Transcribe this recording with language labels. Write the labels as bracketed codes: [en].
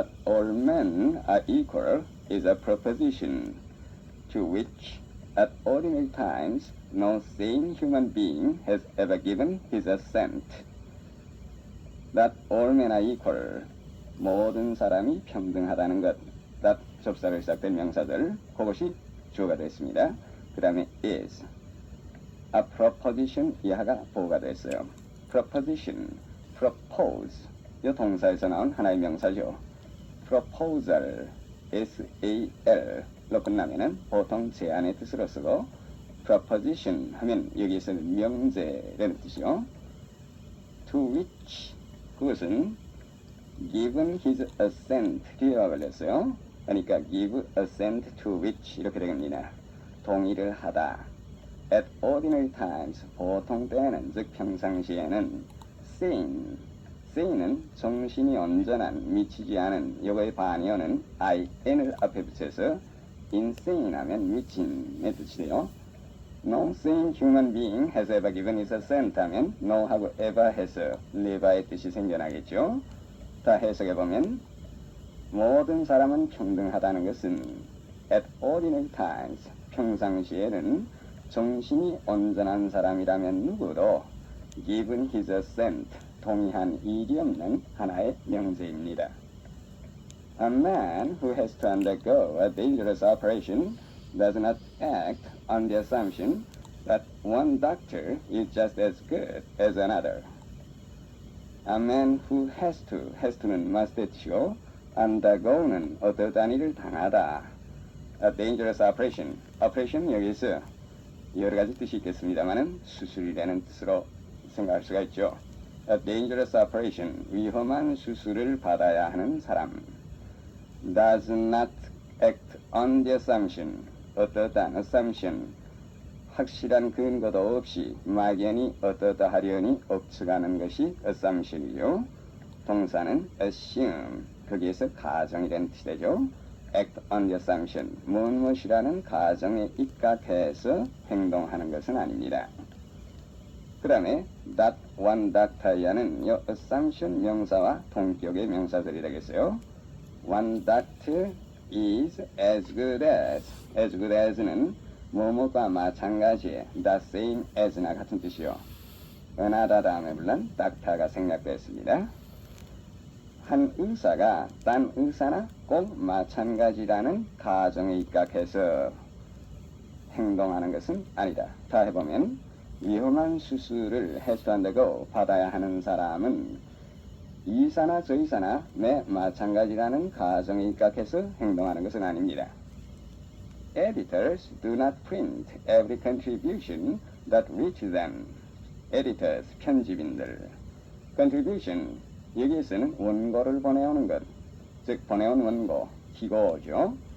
[en] all men are equal is a proposition to which at ordinary times no sane human being has ever given his assent. That all men are equal, [ko] 모든 사람이 평등하다는 것, that 접사로 시작된 명사들, 그것이 주어가 됐습니다. 그 다음에 is, a proposition 이하가 보호가 됐어요. proposition, propose, 이 동사에서 나온 하나의 명사죠. proposal, S-A-L로 끝나면은 보통 제안의 뜻으로 쓰고 proposition 하면 여기에서는 명제라는 뜻이요. to which, 그것은 [en] given his assent [ko] 뒤에가 걸렸어요. 그러니까 [en] give assent to which [ko] 이렇게 됩니다. 동의를 하다. [en] At ordinary times, [ko] 보통 때에는, 즉 평상시에는 sane, sane은 정신이 온전한, 미치지 않은, 요거의 반이어는 in을 앞에 붙여서 insane 하면 미친의 뜻이 돼요. [en] No sane human being has ever given his assent [ko] 하면 no하고 ever 해서 never의 뜻이 생겨나겠죠. 다 해석해보면 모든 사람은 평등하다는 것은 [en] at ordinary times, [ko] 평상시에는 정신이 온전한 사람이라면 누구도 [en] given his assent, [ko] 동의한 일이 없는 하나의 명제입니다. [en] A man who has to undergo a dangerous operation does not act on the assumption that one doctor is just as good as another. A man who has to [ko] 는 must의 뜻이고 undergo는 어떠한 일을 당하다. A dangerous operation, operation 여기서 여러 가지 뜻이 있겠습니다만은 수술이라는 뜻으로 생각할 수가 있죠. [en] A dangerous operation, [ko] 위험한 수술을 받아야 하는 사람. [en] Does not act on the assumption, [ko] 어떠한 assumption, 확실한 근거도 없이 막연히 어떠다 하려니 억측하는 것이 assumption이죠. 동사는 assume, 거기에서 가정이라는 뜻이 되죠. [en] act on the assumption, [ko] 무엇이라는 가정에 입각해서 행동하는 것은 아닙니다. 그 다음에 [en] that one doctor [ko] 이라는 이 assumption 명사와 동격의 명사들이 되겠어요. [en] One doctor is as good as는 [ko] 뭐뭐과 마찬가지의 [en] the same as나 [ko] 같은 뜻이요. 은하다 다음에 물론 doctor가 생략됐습니다. 한 의사가 딴 의사나 꼭 마찬가지라는 가정에 입각해서 행동하는 것은 아니다. 다 해보면 위험한 수술을 해소한다고 받아야 하는 사람은 이사나 저 이사나 매 마찬가지라는 가정에 입각해서 행동하는 것은 아닙니다. [en] Editors do not print every contribution that reach them. [ko] Editors, 편집인들. Contribution, 여기에서는 원고를 보내오는 것, 즉 보내온 원고, 기고죠.